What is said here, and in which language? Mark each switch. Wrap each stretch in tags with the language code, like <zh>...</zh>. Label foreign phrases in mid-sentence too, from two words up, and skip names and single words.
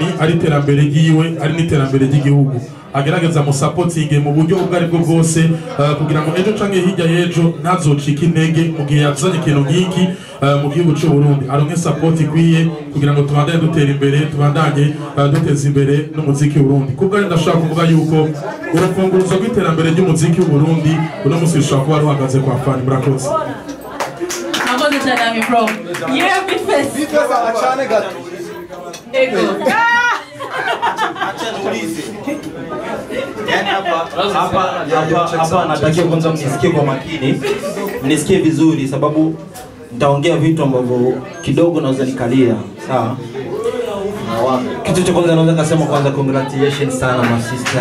<rn>ari terambere giwe ari n'iterambere ry'igihugu agerageza mu supporting mu buryo ubwo ari bwo bwose kugira ngo ejo canke hirya y'ejo ntazocika intege mu gihe yazanye ikintu nk'iki mu gihugu cy'u Burundi aronke support ikwiye kugira ngo tubandanye dutera imbere tubandanye duteza imbere n'umuziki w'u Burundi kubwo ari ndashaka kuvuga yuko urufunguzo rw'iterambere ry'umuziki w'u Burundi uno munsi ushobora kuba ruhagaze kwa Fani. Murakoze. Nakoze cyane ami</rn> <en>bro yeah</en> <rn>Bifest acane gato ego</rn> <sw>Yani hapa natakiwa kwanza mnisikie kwa makini, mnisikie vizuri sababu nitaongea vitu ambavyo kidogo naweza nikalia, sawa? Kitu cha kwanza naweza kusema kwanza congratulations sana</sw> <en>my sister.</en>